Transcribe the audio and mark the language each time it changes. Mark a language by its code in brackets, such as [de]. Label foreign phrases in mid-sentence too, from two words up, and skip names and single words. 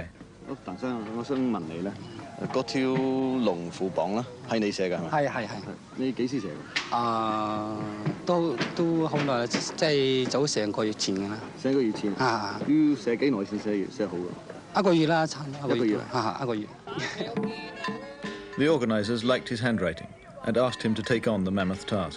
[yue] 我想問你咧，嗰條龍虎榜啦，係你寫㗎係嘛？係。你幾時寫㗎？都好耐啦，即係早成個月前㗎啦。成個月前啊？要寫幾耐先寫好㗎？一個月啦，差唔多一個月。一個月。 [en] The organisers liked his handwriting and asked him to take on the mammoth task.